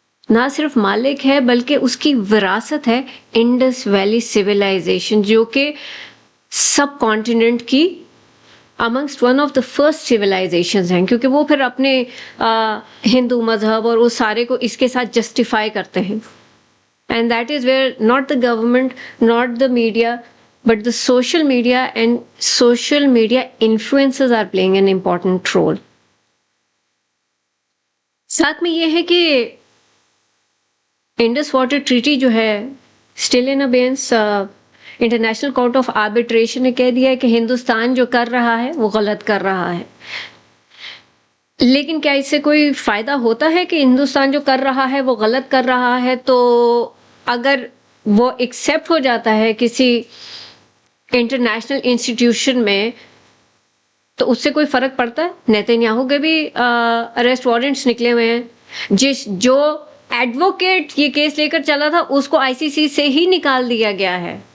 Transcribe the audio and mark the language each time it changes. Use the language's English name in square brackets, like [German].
[Urdu] نہ صرف مالک ہے بلکہ اس کی وراثت ہے انڈس ویلی سویلائزیشن، جو کہ سب کانٹیننٹ کی [English] amongst one of the first civilizations [Urdu] ہیں، کیونکہ وہ پھر اپنے ہندو مذہب اور وہ سارے کو اس کے ساتھ جسٹیفائی کرتے ہیں. [English] And that is where not the government, not the media, but the social media and social media influencers are playing an important role. [Urdu] ساتھ میں یہ ہے کہ انڈس واٹر ٹریٹی جو ہے still in ابینس، international court of arbitration نے کہہ دیا ہے کہ ہندوستان جو کر رہا ہے وہ غلط کر رہا ہے. لیکن کیا اس سے کوئی فائدہ ہوتا ہے کہ ہندوستان جو کر رہا ہے وہ غلط کر رہا ہے؟ تو اگر وہ ایکسیپٹ ہو جاتا ہے کسی انٹرنیشنل انسٹیٹیوشن میں تو اس سے کوئی فرق پڑتا ہے؟ نیتن کے بھی اریسٹ وارنٹس نکلے ہوئے ہیں، جو ایڈوکیٹ یہ کیس لے کر چلا تھا اس کو ICC سے ہی نکال دیا گیا ہے.